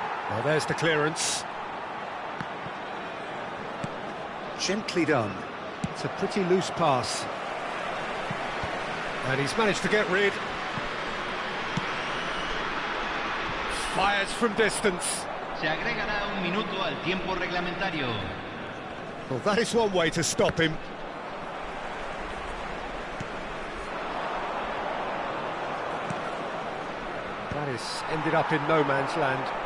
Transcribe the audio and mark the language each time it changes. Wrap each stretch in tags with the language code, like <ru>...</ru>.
<en>Well, there's the clearance. Gently done. It's a pretty loose pass. And he's managed to get rid. Fires from distance.</en> <es>Se agregará un minuto al tiempo reglamentario.</es> <en>Well, that is one way to stop him. That has ended up in no man's land.</en>